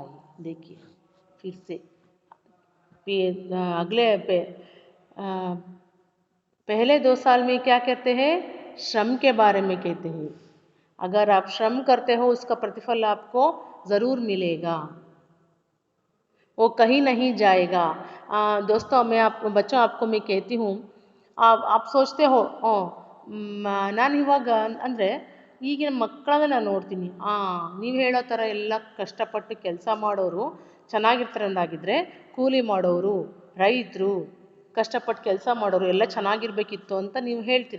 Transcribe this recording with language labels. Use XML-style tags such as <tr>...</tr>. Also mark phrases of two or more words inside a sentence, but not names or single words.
<hi>देखिए फिर से पहले 2 साल में क्या कहते हैं? श्रम के बारे में कहते हैं। अगर आप श्रम करते हो उसका प्रतिफल आपको जरूर मिलेगा, वो कहीं नहीं जाएगा। दोस्तों बच्चों आपको मैं कहती हूँ, आप सोचते हो</hi> <kn>ನಾನು ಇವಾಗ ಅಂದರೆ ಈಗಿನ ಮಕ್ಕಳನ್ನ ನಾನು ನೋಡ್ತೀನಿ, ನೀವು ಹೇಳೋ ಥರ ಎಲ್ಲ ಕಷ್ಟಪಟ್ಟು ಕೆಲಸ ಮಾಡೋರು ಚೆನ್ನಾಗಿರ್ತಾರೆ ಅಂದಾಗಿದ್ರೆ ಕೂಲಿ ಮಾಡೋರು, ರೈತರು, ಕಷ್ಟಪಟ್ಟು ಕೆಲಸ ಮಾಡೋರು ಎಲ್ಲ ಚೆನ್ನಾಗಿರ್ಬೇಕಿತ್ತು ಅಂತ ನೀವು ಹೇಳ್ತೀರಾ.</kn>